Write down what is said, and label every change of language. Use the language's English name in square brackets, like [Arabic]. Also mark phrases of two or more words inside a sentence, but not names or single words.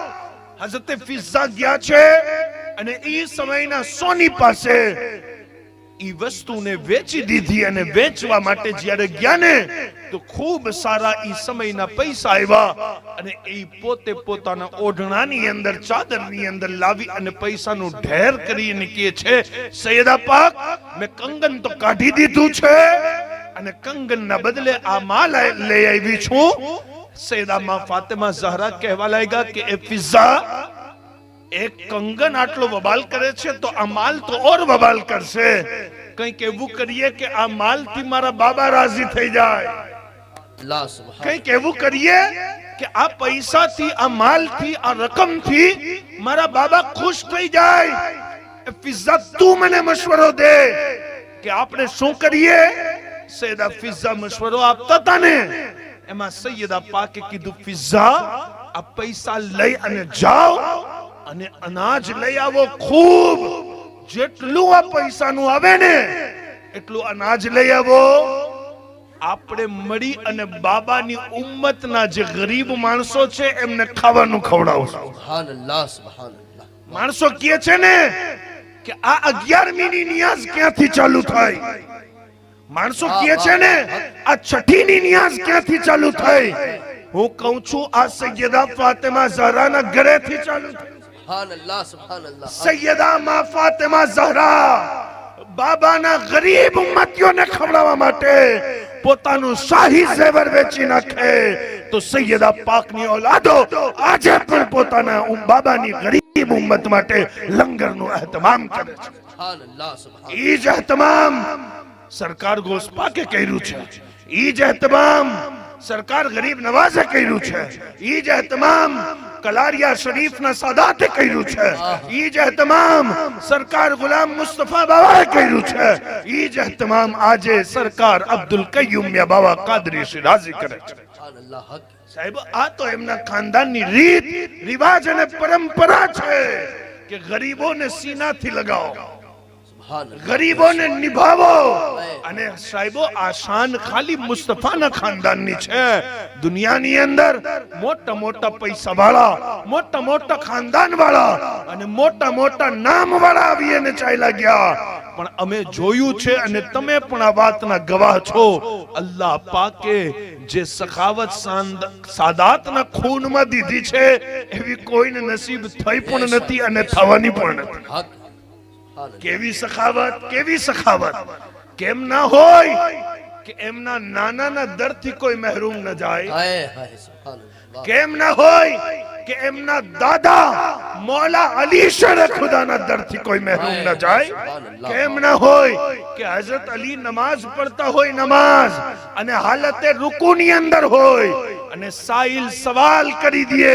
[Gujarati] હઝરત ફિઝા ગયા છે અને ઈ સમયના સોની પાસે ઈ વસ્તુને વેચી દીધી અને વેચવા માટે જ્યારે ગયા ને તો ખૂબ સારા ઈ સમયના પૈસા આવ્યા અને ઈ પોતે પોતાના ઓઢણાની અંદર ચાદરની અંદર લાવી અને પૈસાનું ઢેર કરીને કહે છે સૈયદા પાક મેં કંગન તો કાઢી દીધું છે અને કંગનના બદલે આ માલ લઈ આવી છું. સૈયદા માં ફાતિમા ઝહરા કહેવા લાગ્યા કે એ ફિઝા એક કંગન આટલો બબાલ કરે છે તો આ માલ તો ઓર બબાલ કરશે. કંઈક એવું કરીએ કે આ માલ થી મારા બાબા રાજી થઈ જાય. [Arabic] الله سبحان [Gujarati] કંઈક એવું કરીએ કે આ પૈસા થી આ માલ થી આ રકમ થી મારા બાબા ખુશ થઈ જાય. એ ફિઝા તું મને મશવરો દે કે આપણે શું કરીએ. સૈયદા ફિઝા મશવરો આપતા હતા ને એમાં સૈયદા પાકે કીધું ફિઝા આ પૈસા લઈ અને જાઓ અને અનાજ લઈ આવો. ખૂબ જેટલું આ પૈસાનું આવે ને એટલું અનાજ લઈ આવો. આપણે મળી અને બાબાની ઉમ્મતના જે ગરીબ માણસો છે એમને ખાવાનું ખવડાવશું. [Arabic] سبحان الله سبحان الله [Gujarati] માણસો કહે છે ને કે આ 11મી ની નિયાઝ ક્યાંથી ચાલુ થાય. માણસો કહે છે ને આ 6ઠી ની નિયાઝ ક્યાંથી ચાલુ થાય. હું કહું છું આ સૈયદા ફાતિમા ઝહરાના ઘરેથી ચાલુ થાય. [Arabic] سبحان الله سبحان الله [Gujarati] સૈયદા માં ફાતિમા ઝહરા બાબાના ગરીબ ઉમ્મતીઓને ખવડાવવા માટે પોતાનું શાહી ઝેવર વેચી નાખે તો સૈયદા પાકની ઓલાદો આજે પણ પોતાના બાબાની ગરીબ ઉમ્મત માટે લંગરનું અહેતમામ કરે છે. [Arabic] سبحان الله سبحان [Gujarati] ઈ જ અહેતમામ સરકાર ગોસ્પાકે કર્યું છે. ઈ જ અહેતમામ સરકાર ગરીબ નવાઝે કર્યું છે. ઈ જ અહેતમામ કલારિયા શરીફના સાદાતે કર્યું છે. ઈ જ અહેતમામ સરકાર ગુલામ મુસ્તફા બાવાએ કર્યું છે. ઈ જ અહેતમામ આજે સરકાર અબ્દુલ કય્યુમ મિયાં બાવા કાદરી શિરાઝી કરે છે. [Arabic] سبحان الله حق [Gujarati] સાહેબ આ તો એમના ખાનદાનની રીત રિવાજ અને પરંપરા છે કે ગરીબોને સીનાથી લગાવો, [Arabic] سبحان الله [Gujarati] ગરીબોને નિભાવો. અને સાહેબો આ શાન ખાલી મુસ્તફાના ખાનદાનની છે. દુનિયાની અંદર મોટા મોટા પૈસા વાળા, મોટા મોટા ખાનદાન વાળા અને મોટા મોટા નામ વાળા આવી અને ચાલ્યા ગયા. પણ અમે જોયું છે અને તમે પણ આ વાતના ગવાહ છો. અલ્લાહ પાકે જે સખાવત સાદાતના ખૂનમાં દીધી છે એવી કોઈને નસીબ થઈ પણ નથી અને થવાની પણ નથી. [Arabic] حق سبحان الله [Gujarati] કેવી સખાવત, કેવી સખાવત. કેમ ના હોય કે એમના નાનાના દરથી કોઈ મહેરૂમ ન જાય. [Urdu] ہائے ہائے [Arabic] سبحان الله [Gujarati] કેમ ના હોય કે એમના દાદા મૌલા અલી શેર ખુદાના દરથી કોઈ મહેરૂમ ન જાય. કેમ ના હોય કે હઝરત અલી નમાઝ પડતા હોય નમાઝ અને હાલતે રૂકુની અંદર હોય અને સાઈલ સવાલ કરી દે.